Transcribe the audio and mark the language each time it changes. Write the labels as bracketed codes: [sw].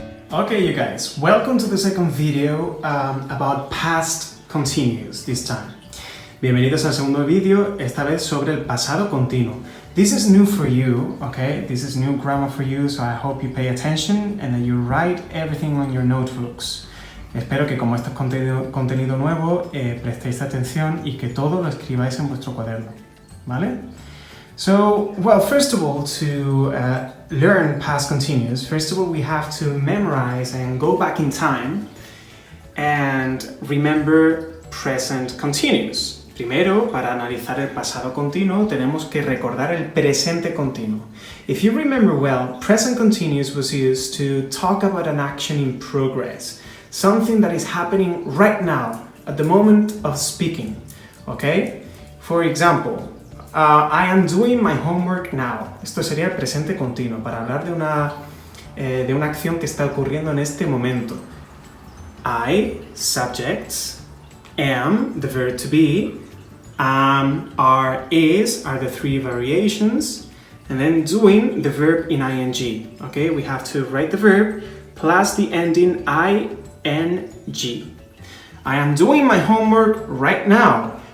[en] Okay, you guys, welcome to the second video about past continuous this time. [es] Bienvenidos al segundo vídeo, esta vez sobre el pasado continuo. [en] This is new for you, okay? This is new grammar for you, so I hope you pay attention and that you write everything on your notebooks. [es] Espero que como esto es contenido nuevo, prestéis atención y que todo lo escribáis en vuestro cuaderno, ¿vale? [en] So, well, first of all, to learn past continuous, first of all, we have to memorize and go back in time and remember present continuous. [es] Primero, para analizar el pasado continuo, tenemos que recordar el presente continuo. [en] If you remember well, present continuous was used to talk about an action in progress, something that is happening right now, at the moment of speaking, okay? For example, I am doing my homework now. [es] Esto sería el presente continuo, para hablar de una acción que está ocurriendo en este momento. [en] I, subjects, am, the verb to be, are, is, are the three variations, and then doing, the verb in ing. Okay, we have to write the verb plus the ending ing. I am doing my homework right now.